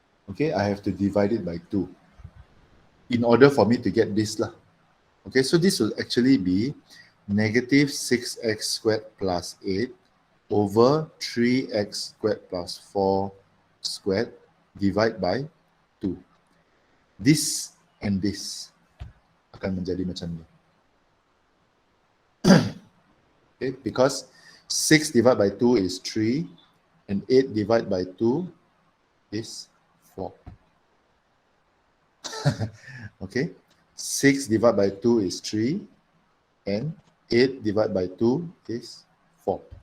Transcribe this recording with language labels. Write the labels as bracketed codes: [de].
[en] Okay, I have to divide it by 2 in order for me to get this lah. Okay, so this will actually be negative 6x squared plus 8 over 3x squared plus 4 squared divided by 2. This and this [ms] akan menjadi macam ni. [en] Okay, because 6 divided by 2 is 3 and 8 divided by 2 is 4. Okay, 6 divided by 2 is 3 and 8 divided by 2 is 4.